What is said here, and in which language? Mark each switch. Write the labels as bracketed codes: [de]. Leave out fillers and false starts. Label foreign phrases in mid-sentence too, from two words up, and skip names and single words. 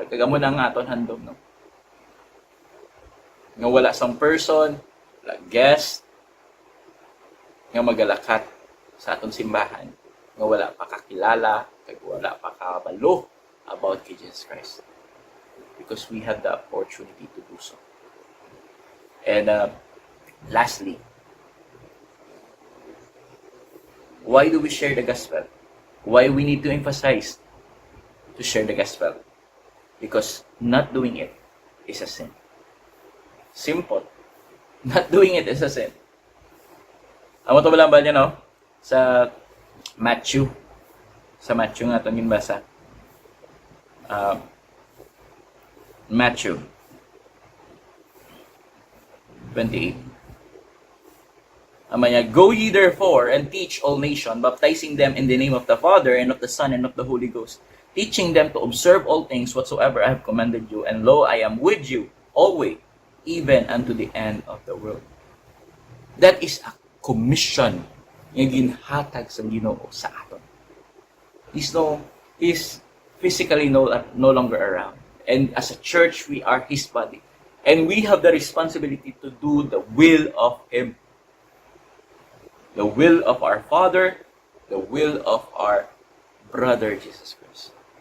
[hil] Kagamo na nga aton handom, no? Nga wala sang person, guest, nga magalakat sa aton simbahan, nga wala pa kakilala, kag wala pa kabalo about Jesus Christ. [en] Because we have the opportunity to do so. And lastly, why do we share the gospel? Why we need to emphasize to share the gospel? Because not doing it is a sin. Simple. Not doing it is a sin. [hil] Amo to ba niya, no? Sa Matthew nga ito basa. Matthew 28. [en] Amanya, go ye therefore and teach all nations, baptizing them in the name of the Father and of the Son and of the Holy Ghost, teaching them to observe all things whatsoever I have commanded you, and lo, I am with you always, even unto the end of the world. That is a commission [hil] nga ginhatag sa Ginoo sa aton. [en] He's physically no longer around. And as a church, we are His body. And we have the responsibility to do the will of Him. The will of our Father, the will of our brother Jesus Christ.